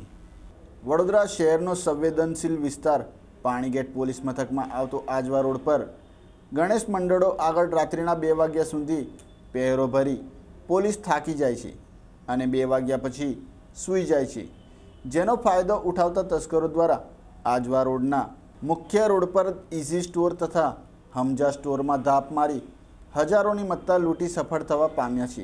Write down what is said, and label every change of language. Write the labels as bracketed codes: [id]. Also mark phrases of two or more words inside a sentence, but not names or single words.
[gu] વડોદરા શહેરનો સંવેદનશીલ વિસ્તાર પાણીગેટ પોલીસ મથકમાં આવતો આજવા રોડ પર ગણેશ મંડળો આગળ રાત્રિના 2 વાગ્યા સુધી પહેરો ભરી પોલીસ થાકી જાય છે અને 2 વાગ્યા પછી સૂઈ જાય છે, જેનો ફાયદો ઉઠાવતા તસ્કરો દ્વારા આજવા રોડના મુખ્ય રોડ પર ઇઝી સ્ટોર તથા હમજા સ્ટોર મેં ધાપ મારી હજારો મત્તા લૂટી સફળ થવા પામ્યા છે।